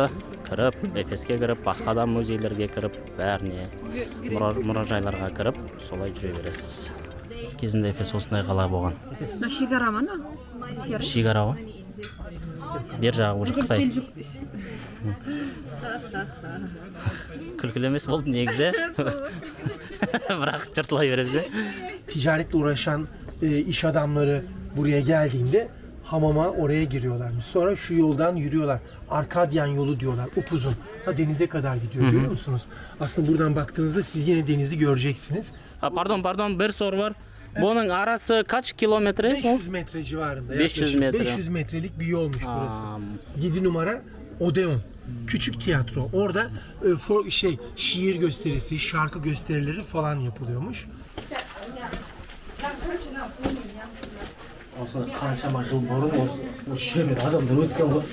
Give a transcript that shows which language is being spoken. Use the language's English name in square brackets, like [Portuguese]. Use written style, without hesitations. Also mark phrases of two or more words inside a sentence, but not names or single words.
[Kazakh] Кіріп, Эфеске кіріп, басқа да музейлерге кіріп, бәріне мұражайларға кіріп, солай жүре бересіз. Кезінде Эфес осындай қала болған. Шекара ма? Шекара ғой. Бер жағы уже Қытай. Күлкілі емес болды негізі. Бірақ жыртылай бересіз. [Turkish] Ticaretle uğraşan iş adamları buraya geldiğinde hamama oraya giriyorlarmış. Sonra şu yoldan yürüyorlar. Arkadyan yolu diyorlar. Upuzun. Ta denize kadar gidiyor. Görüyor musunuz? Aslında buradan baktığınızda siz yine denizi göreceksiniz. Pardon, bir soru var. Bunun arası kaç kilometre? 500 metre civarında. 500 metre. 500 metrelik bir yolmuş burası. 7 numara Odeon. Küçük tiyatro. Orada şiir gösterisi, şarkı gösterileri falan yapılıyormuş. [Kazakh] осы қаншама жыл бұрын осы жермен адамдар өткен ғой.